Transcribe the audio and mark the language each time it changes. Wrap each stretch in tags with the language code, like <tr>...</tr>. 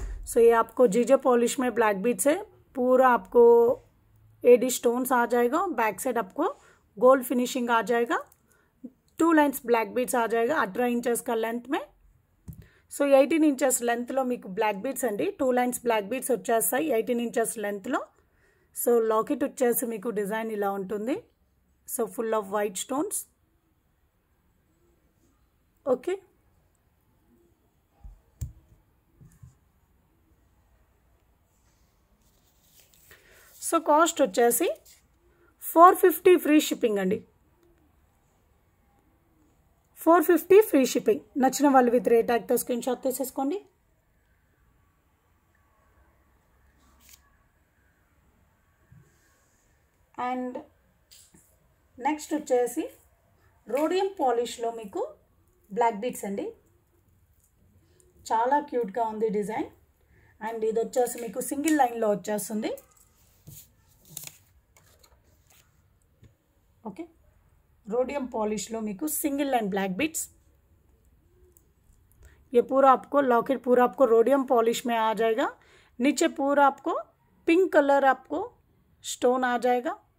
<hi>So ये आपको जीजे पॉलिश में ब्लैक बीड्स है. पूरा आपको एडी स्टोन्स आ जाएगा. बैक साइड आपको गोल्ड फिनिशिंग आ जाएगा. 2 लाइन्स ब्लैक बीड्स आ जाएगा 18 इंचेस का लेंथ में.</hi> <te>సో 18 ఇంచెస్ లెంత్లో మీకు బ్లాక్ బీడ్స్ అండి. 2 లైన్స్ బ్లాక్ బీడ్స్ వచ్చేస్తాయి 18 ఇంచెస్ లెంత్లో. సో లాకెట్ వచ్చేసి మీకు డిజైన్ ఇలా ఉంటుంది. So full off white stones. Okay, so cost వచ్చేసి 450 ఫ్రీ షిప్పింగ్ అండి. 450 ఫ్రీ షిప్పింగ్. నచ్చిన వాళ్ళు విత్ రేట్ ట్యాగ్తో స్క్రీన్ షాట్ తీసేసుకోండి. అండ్ నెక్స్ట్ వచ్చేసి రోడియం పాలిష్లో మీకు బ్లాక్ బీడ్స్ అండి. చాలా క్యూట్గా ఉంది డిజైన్. అండ్ ఇది వచ్చేసి మీకు సింగిల్ లైన్లో వచ్చేస్తుంది.</te> <hi>ओके रोडियम पॉलिश लो मीको सिंगल लाइन ब्लैक बीट्स. ये पूरा आपको लॉकेट पूरा आपको रोडियम पॉलिश में आ जाएगा. नीचे पूरा आपको पिंक कलर आपको स्टोन आ जाएगा.</hi>